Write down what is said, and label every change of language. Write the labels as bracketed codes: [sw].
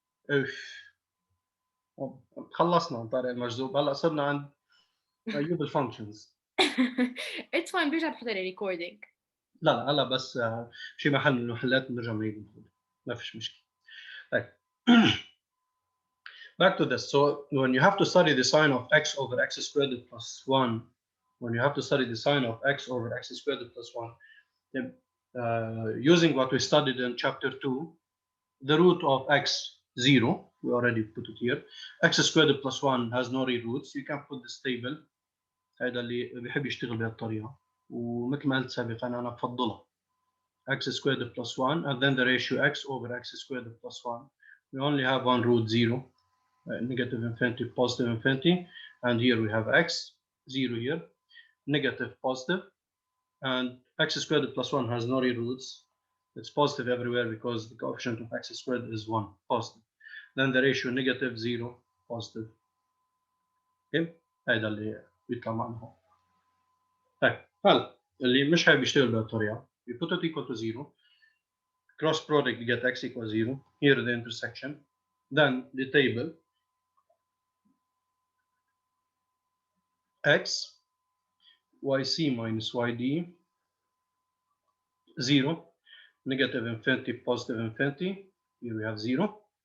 [ar] اوف. خلصنا عن طارق المجذوب. هلا صرنا عند ايوب الفانكشنز. [en] It's fine. [ar] بيرجع بحط لي ريكوردينج. لا هلا بس شي محل من المحلات بنرجع بنعيد نقول. ما فيش مشكله. طيب. [en] Back to this. So when you have to study the sign of x over x squared plus 1, when you have to study the sign of x over x squared plus 1, then, using what we studied in chapter 2, the root of x 0, we already put it here, x squared plus 1 has no real roots. You can put this table. [ar] هذا اللي بيحب يشتغل بهالطريقة، ومثل ما قلت سابقا أنا بفضلها [en] x squared plus 1 and then the ratio x over x squared plus 1. We only have one root 0, negative infinity, positive infinity, and here we have x 0 here, negative, positive, and x squared plus 1 has no real roots. It's positive everywhere because the coefficient of x squared is 1, positive. Then the ratio negative 0, positive. [ar] Okay, هذا اللي بيطلع معنا هون. طيب هلا اللي مش حابب يشتغل بهالطريقة [en] we put it equal to 0, cross product get x equals 0, here the intersection, then the table x yc minus yd 0, negative infinity, positive infinity, here we have 0.